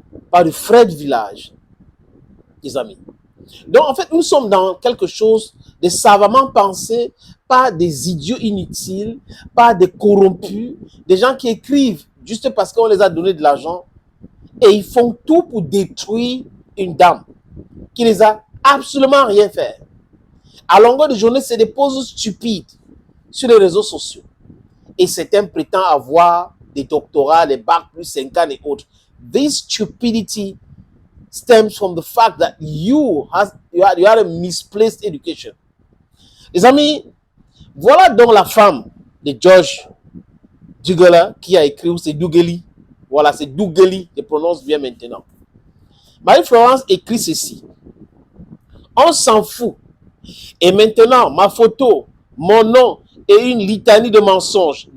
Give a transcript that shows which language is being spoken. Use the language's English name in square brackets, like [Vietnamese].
[French] Pas le frère du village, les amis. Donc, en fait, nous sommes dans quelque chose de savamment pensé, pas des idiots inutiles, pas des corrompus, des gens qui écrivent juste parce qu'on les a donné de l'argent et ils font tout pour détruire une dame qui les a absolument rien fait. À longueur de journée, c'est des poses stupides sur les réseaux sociaux. Et certains prétendent avoir des doctorats, des bacs plus 5 ans et autres. [English] This stupidity stems from the fact that you had a misplaced education. [French] Les amis, voilà donc la femme de Georges Deguely qui a écrit, ou c'est Deguely. Voilà, c'est Deguely, je prononce bien maintenant. Marie-Florence écrit ceci. On s'en fout. Et maintenant, ma photo, mon nom et une litanie de mensonges.